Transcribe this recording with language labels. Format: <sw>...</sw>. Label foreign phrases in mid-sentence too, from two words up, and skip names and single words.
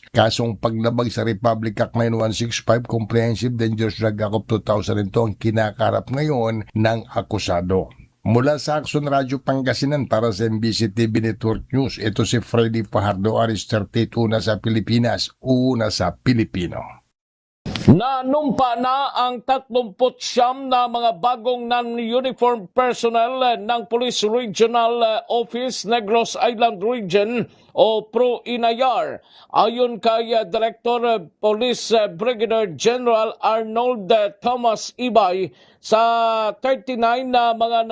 <tl>Kasong paglabag sa Republic Act 9165 Comprehensive Dangerous Drug Act of 2002 ang kinakarap ngayon ng akusado. Mula sa Action Radio Pangasinan para sa MBC TV Network News, ito si Freddy Fajardo, RH38, una sa Pilipinas, una sa Pilipino. Nanumpa na ang 39 na mga bagong</tl> <en>non-uniform personnel</en> <tl>ng Police Regional Office Negros Island Region o PRO-INAYAR. Ayon kay Director Police Brigadier General Arnold Thomas Ibay, sa 39 na mga</tl>